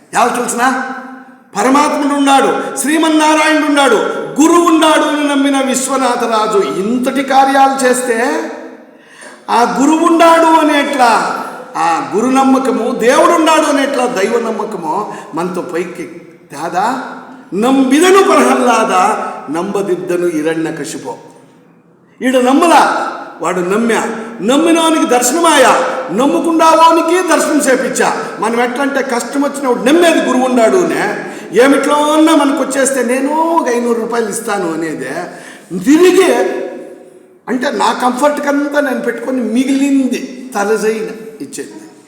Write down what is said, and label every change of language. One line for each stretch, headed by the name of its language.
Telugu: ఎవరు తెలిసిన పరమాత్ముడు ఉన్నాడు, శ్రీమన్నారాయణుడు ఉన్నాడు, గురువు ఉన్నాడు అని నమ్మిన విశ్వనాథరాజు ఇంతటి కార్యాలు చేస్తే ఆ గురువు ఉన్నాడు అనేట్లా, ఆ గురు నమ్మకము, దేవుడున్నాడు అనేట్లా దైవ నమ్మకము మనతో పైకి తేదా.
Kannada: ನಂಬಿದನು ಪ್ರಹ್ಲಾದ, ನಂಬದಿದ್ದನು ಹಿರಣ್ಯಕಶಿಪು.
Telugu: ఈడు నమ్మలా, వాడు నమ్మినవానికి దర్శనమాయా, నమ్ముకుండావానికి దర్శనం చేపించా. మనం ఎట్లంటే కష్టం వచ్చినప్పుడు నమ్మేది గురువు ఉన్నాడునే, ఏమిట్లో ఉన్నా మనకు వచ్చేస్తే నేను ఒక 500 రూపాయలు ఇస్తాను అనేదే తిరిగి అంటే నా కంఫర్ట్కంతా నేను పెట్టుకొని మిగిలింది తలజైన ఇచ్చేది.